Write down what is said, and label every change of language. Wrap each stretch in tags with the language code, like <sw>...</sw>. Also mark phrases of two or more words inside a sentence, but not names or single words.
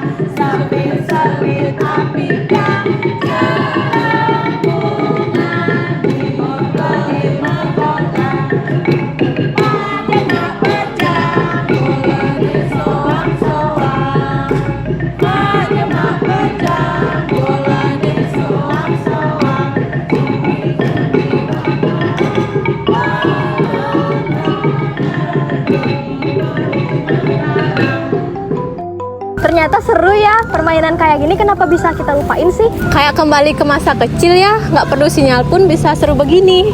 <ban>Sepit-sepit api kang celempungan. Botole megonggang. Majemak pejang guline soang-soang. Majemak pejang guline soang-soang.</ban> <id>Ternyata seru ya, permainan kayak gini kenapa bisa kita lupain sih? Kayak kembali ke masa kecil ya, nggak perlu sinyal pun bisa seru begini.</id>